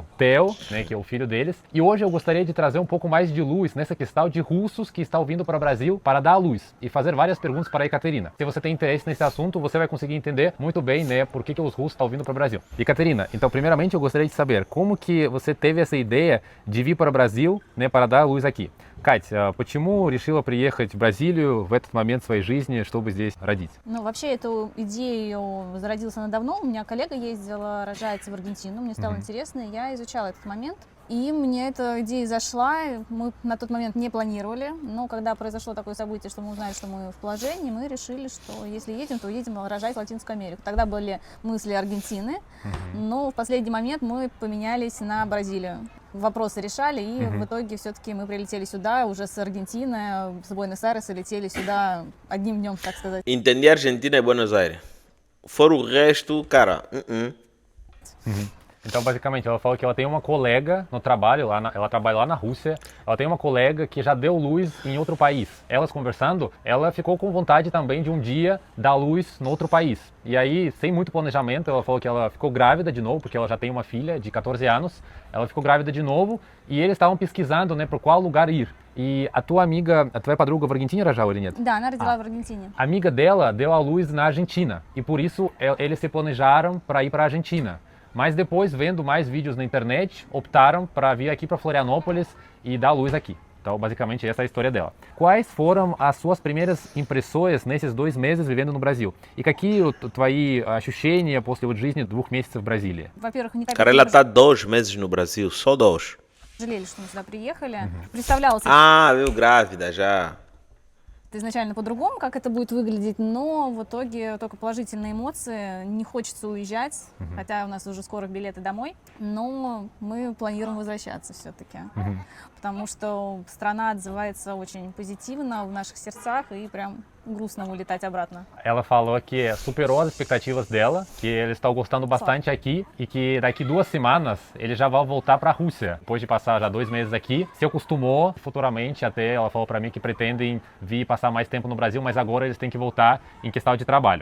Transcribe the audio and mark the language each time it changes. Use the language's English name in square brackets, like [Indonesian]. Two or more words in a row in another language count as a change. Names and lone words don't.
[Portuguese] Theo, né, que é o filho deles. E hoje eu gostaria de trazer um pouco mais de luz nessa questão de russos que estão vindo para o Brasil para dar à luz. E fazer várias perguntas para a Caterina. Se você tem interesse nesse assunto, você vai conseguir entender muito bem, né, por que os russos estão vindo para o Brasil. E Caterina, então primeiramente eu gostaria de saber como que você teve essa ideia de vir para o Brasil, né, para dar à luz aqui. [Russian] Кать, почему решила приехать в Бразилию в этот момент своей жизни, чтобы здесь родить? Ну, вообще, эту идею зародилась она давно. У меня коллега ездила рожать в Аргентину. Мне стало интересно, и я изучала этот момент. И мне эта идея зашла. Мы на тот момент не планировали. Но когда произошло такое событие, что мы узнали, что мы в положении, мы решили, что если едем, то едем рожать в Латинскую Америку. Тогда были мысли Аргентины. Но в последний момент мы поменялись на Бразилию. Вопросы решали, и в итоге все-таки мы прилетели сюда уже с Аргентины, с Буэнос-Айреса летели сюда одним днем, так сказать. [Portuguese] Entendi Argentina e Buenos Aires. Fora o resto, cara. Então, basicamente, ela falou que ela tem uma colega no trabalho, ela trabalha lá na Rússia, ela tem uma colega que já deu luz em outro país. Elas conversando, ela ficou com vontade também de um dia dar luz no outro país. E aí, sem muito planejamento, ela falou que ela ficou grávida de novo, porque ela já tem uma filha de 14 anos, ela ficou grávida de novo, e eles estavam pesquisando, né, por qual lugar ir. E a tua amiga, a tua [Russian] подруга в Аргентине рожала или нет? Да, она родила в Аргентине. [Portuguese] A amiga dela deu à luz na Argentina, e por isso eles se planejaram para ir para a Argentina. Mas depois, vendo mais vídeos na internet, optaram para vir aqui para Florianópolis e dar luz aqui. Então, basicamente, essa é a história dela. Quais foram as suas primeiras импрессίες nesses 2 meses vivendo no Brasil? [Russian] И какие твои ощущения после жизни 2 месяцев в Бразилии? Во-первых, не [Portuguese] Cara, ela tá 2 meses no Brasil, só 2. [Russian] жалели, что мы сюда приехали. Представлялось [Portuguese] Veio grávida já. [Russian] изначально по-другому, как это будет выглядеть, но в итоге только положительные эмоции. Не хочется уезжать, хотя у нас уже скоро билеты домой, но мы планируем возвращаться все-таки, потому что страна отзывается очень позитивно в наших сердцах и прям грустно улетать обратно. [Portuguese] Ela falou que superou as expectativas dela, que eles estão gostando bastante aqui e que daqui 2 semanas eles já vão voltar para a Rússia. Depois de passar já 2 meses aqui, se acostumou futuramente, até ela falou para mim que pretendem vir passar mais tempo no Brasil, mas agora eles têm que voltar em questão de trabalho.